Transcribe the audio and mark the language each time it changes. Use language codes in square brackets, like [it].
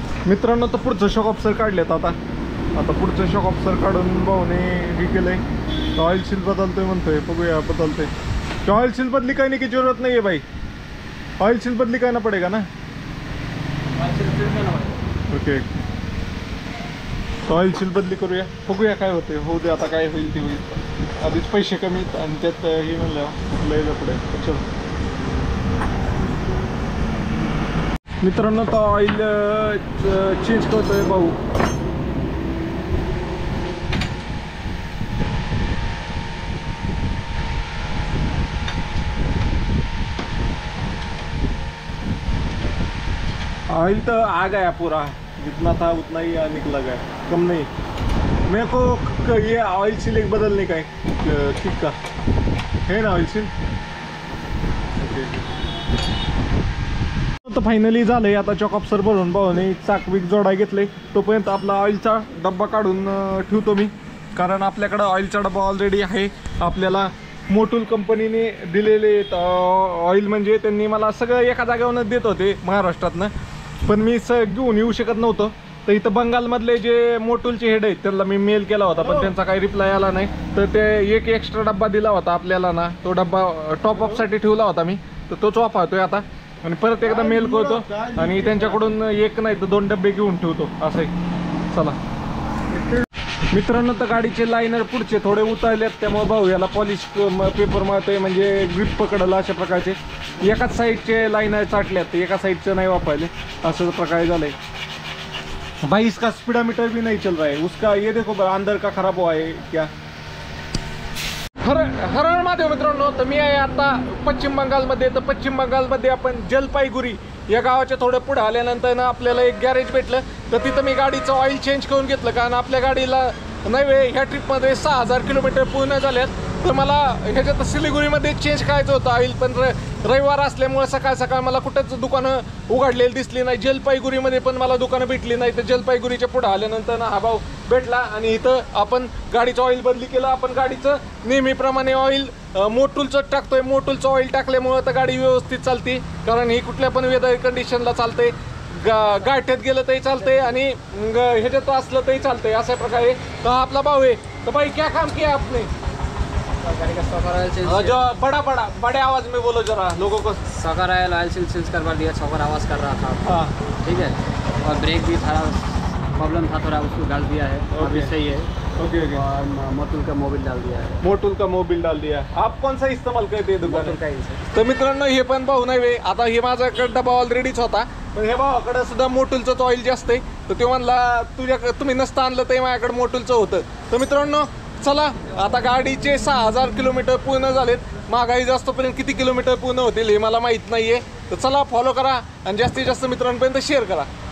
[mr] मित्रांनो तर पुढचं शॉक ऑफसर काढलेत. आता पुढचं शॉक ऑफसर काढून भाऊने हे केलंय. ऑइल सील बदलतोय म्हणतोय, बघूया बदलतोय. [hi] ऑइल सील बदली करने की जरूरत नहीं है भाई. ऑइल सील बदली करना पड़ेगा ना. [mr] ओके, ऑइल सील बदली करूया, बघूया काय होते. होऊ दे आता, काय होईल ते होईल. आधीच पैसे कमी आणि त्यात हे म्हणलं लयला पुढे. चल मित्रांनो तर ऑइल चेंज करतोय भाऊ. [hi] ऑयल तो आ गया पूरा, जितना था उतना ही निकला गया, कम नहीं. मेरे को ये ऑयल सील एक बदलने का है, ठीक का है ना ऑयल सील. [mr] तर फायनली झालंय. आता चॉक ऑफसर भरून भाऊने चाक बीक जोडाय घेतले. तोपर्यंत आपला ऑइलचा डब्बा काढून ठेवतो मी, कारण आपल्याकडं ऑइलचा डब्बा ऑलरेडी आहे. आपल्याला मोटूल कंपनीने दिलेले ऑइल, म्हणजे त्यांनी मला सगळं एका जागेवरच देत होते महाराष्ट्रातनं, पण मी घेऊन येऊ शकत नव्हतं. तर इथं बंगालमधले जे मोटूलचे हेड आहेत त्यांना मी मेल केला होता, पण त्यांचा काही रिप्लाय आला नाही. तर ते एक एक्स्ट्रा डब्बा दिला होता आपल्याला ना, तो डब्बा टॉप अपसाठी ठेवला होता मी, तर तोच वापरतोय आता. आणि परत एकदा मेल करतो आणि त्यांच्याकडून एक नाही तर 2 डब्बे घेऊन ठेवतो असं आहे. चला मित्रांनो, तर गाडीचे लायनर पुढचे थोडे उतरलेत, त्यामुळे भाऊ याला पॉलिश पेपर मारतोय, म्हणजे ग्रिप पकडला अशा प्रकारचे. एकाच साईडचे लायनर चाटल्यात, एका साईडचं नाही वापरले, असं प्रकारे झालंय. [hi] भाई इसका स्पीडोमीटर भी नहीं चल रहा है उसका, ये देखो अंदर का खराब हुआ है क्या. [mr] हर महादेव मित्रांनो, तर मी आहे आता पश्चिम बंगालमध्ये. तर पश्चिम बंगालमध्ये आपण जलपाईगुरी या गावाच्या थोडं पुढे आल्यानंतर ना आपल्याला एक गॅरेज भेटलं. तर तिथं मी गाडीचं ऑइल चेंज करून घेतलं, कारण आपल्या गाडीला नव्हे ह्या ट्रिपमध्ये 6000 किलोमीटर पूर्ण झाल्यात. तर मला ह्याच्यात सिलिगुरीमध्ये चेंज करायचं होतं ऑइल, पण रविवार असल्यामुळे सकाळ मला कुठंच दुकानं उघडलेली दिसली नाही. जलपाईगुरीमध्ये पण मला दुकानं भेटली नाही. तर जलपाईगुरीच्या पुढे आल्यानंतर ना हा भाऊ भेटला आणि इथं आपण गाडीचं ऑइल बदली केलं. आपण गाडीचं नेहमीप्रमाणे ऑइल मोटूलचं टाकतोय. मोटूलचं ऑइल टाकल्यामुळं तर गाडी व्यवस्थित चालते, कारण ही कुठल्या पण वेदर कंडिशनला चालते. गाठ्यात गेलं तरी चालतंय आणि ह्याच्यात असलं तरी चालतंय, अशा प्रकारे. तर हा आपला भाऊ आहे. [hi] तर भाई क्या काम किया आपने गाड़ी का सॉकर ऑयल चेंज, जो बड़े आवाज में बोलो जरा लोगों को. सॉकर ऑयल चेंज करवा दिया. सॉकर आवाज़ कर रहा था. हाँ ठीक है, और ब्रेक भी था, प्रॉब्लम था थोड़ा, उसको डाल दिया है. अभी सही है. [en] Okay. [hi] और मोटूल का मोबिल डाल दिया है. मोटूल का मोबिल डाल दिया. आप कौन सा इस्तेमाल करते दुकान मोटूल का ही है. [mr] तर मित्रांनो, हे पण भाऊ नाही. आता हे माझ्याकडे डबा ऑलरेडीच होता, पण हे भावाकडे सुद्धा मोटूलचंच ऑइल जास्त आहे. तर ते म्हणला तुम्ही नसतं आणलं ते माझ्याकडे मोटूलचं होतं. तर मित्रांनो चला, आता गाडीचे 6000 किलोमीटर पूर्ण झालेत. महागाई जास्तपर्यंत किती किलोमीटर पूर्ण होतील हे मला माहीत नाहीये. तर चला फॉलो करा आणि जास्तीत जास्त मित्रांपर्यंत शेअर करा.